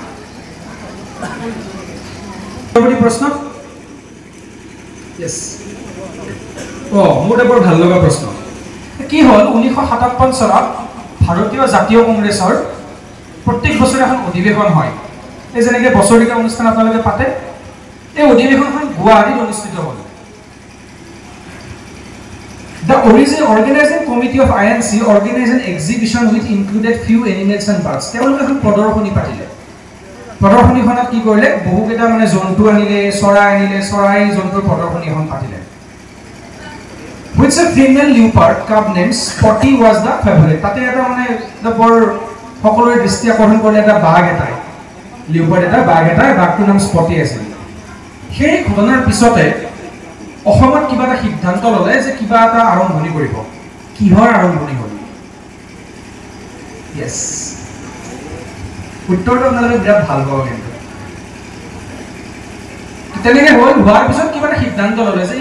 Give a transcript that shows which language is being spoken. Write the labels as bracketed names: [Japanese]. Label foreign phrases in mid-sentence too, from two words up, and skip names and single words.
[Assamese] পৰৱৰ্তী প্ৰশ্ন। য়েছ, মোৰ এটা বৰ ভাল লগা প্ৰশ্ন। কি হ'ল 1957 চনত ভাৰতীয় জাতীয় কংগ্ৰেছৰ প্ৰত্যেক বছৰে এখন অধিৱেশন হয়, এই যেনেকৈ বছৰেকীয়া অনুষ্ঠান আপোনালোকে পাতে, এই অধিৱেশনখন গুৱাহাটীত অনুষ্ঠিত হ'ল। [English] The organizing committee of INC organized an exhibition which included few animals and birds. [Assamese] তেওঁলোকে এখন প্ৰদৰ্শনী পাতিলে প্ৰদৰ্শনীখনত কি কৰিলে বহুকেইটা মানে জন্তু আনিলে চৰাই জন্তুৰ প্ৰদৰ্শনী এখন পাতিলে [English] which a female leopard cub named Spotty was the favorite. [Assamese] তাতে এটা মানে বৰ সকলোৰে দৃষ্টি আকৰ্ষণ কৰিলে এটা বাঘ এটাই লিওপাৰ্ড এটা বাঘটোৰ নাম স্পটি আছিল সেই ঘটনাৰ পিছতে অসমত কিবা এটা সিদ্ধান্ত ললে যে কিবা এটা আৰম্ভণি কৰিব কিহৰ আৰম্ভণি হ'ল ইয়েস উত্তৰটো আপোনালোকে বিৰাট ভাল পাব কিন্তু তেনেকে হ'ল হোৱাৰ পিছত কিবা এটা সিদ্ধান্ত ললে যে এই